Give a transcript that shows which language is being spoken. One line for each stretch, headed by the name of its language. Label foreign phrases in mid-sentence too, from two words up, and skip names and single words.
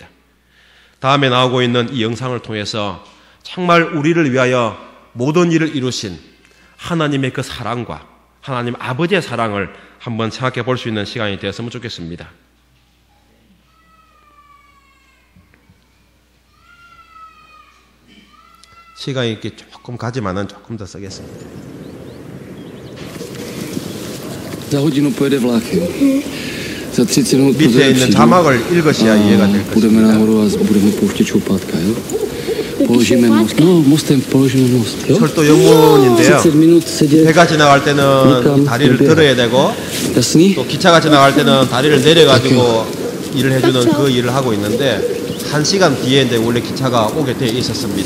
Korean: 다음에 나오고 있는 이 영상을 통해서 정말 우리를 위하여 모든 일을 이루신 하나님의 그 사랑과 하나님 아버지의 사랑을 한번 생각해 볼 수 있는 시간이 되었으면 좋겠습니다. 시간이 이렇게 조금 가지만은 조금 더 쓰겠습니다.
Czech: Za hodinu pojede vlákem. Za 30 minut
Korean: 밑에 있는 자막을 읽으셔야 이해가 될
Czech: půjdeme
Korean: 것입니다.
Czech: nahoru a budeme pouštět čoupátka, jo? Položíme most. No, mostem položíme most, jo?
Korean: 철도 영문인데요.
Czech: 30 minut sedět.
Korean: 배가 지나갈 때는 다리를 들어야 되고
Czech: Jasný?
Korean: 또 기차가 지나갈 때는 다리를 내려가지고 일을 해주는 그 일을 하고 있는데 1시간 뒤에 이제 원래 기차가 오게 돼 있었습니다.